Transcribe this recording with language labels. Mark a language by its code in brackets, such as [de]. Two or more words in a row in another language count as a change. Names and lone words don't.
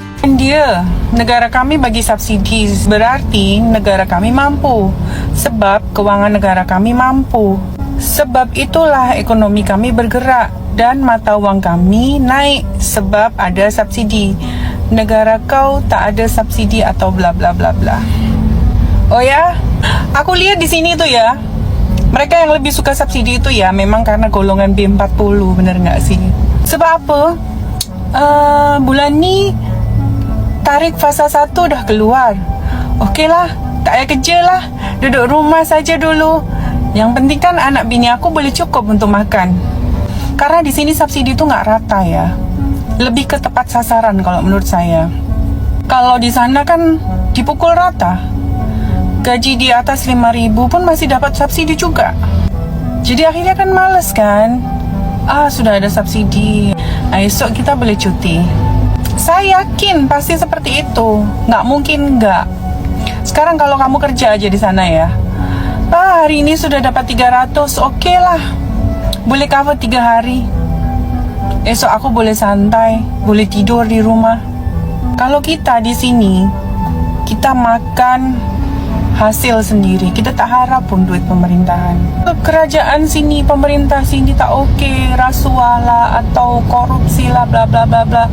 [ms] Dia, negara kami bagi subsidi, berarti negara kami mampu. Sebab kewangan negara kami mampu. Sebab itulah ekonomi kami bergerak dan mata wang kami naik sebab ada subsidi. Negara kau tak ada subsidi atau bla bla bla bla. [id] Oh ya, aku lihat di sini tuh ya. Mereka yang lebih suka subsidi itu ya memang karena golongan B40, bener nggak sih? [ms] Sebab apa? Bulan ni tarik fasa 1 dah keluar. Okey lah, tak payah kerja lah. Duduk rumah saja dulu. Yang penting kan anak bini aku boleh cukup untuk makan. [id] Karena di sini subsidi itu nggak rata ya. Lebih ke tepat sasaran kalau menurut saya. Kalau di sana kan dipukul rata. [ms] Gaji di atas 5.000 pun masih dapat subsidi juga. [id] Jadi akhirnya kan males kan. [ms] Sudah ada subsidi. Esok kita boleh cuti. [id] Saya yakin pasti seperti itu. Nggak mungkin nggak. Sekarang kalau kamu kerja aja di sana ya. Hari ini sudah dapat 300, oke lah. [ms] Boleh cover 3 hari. Esok aku boleh santai, boleh tidur di rumah. Kalau kita di sini, kita makan hasil sendiri. Kita tak harap pun duit pemerintahan. Kerajaan sini, pemerintah sini tak oke, rasuah lah atau korupsi lah, bla bla bla bla.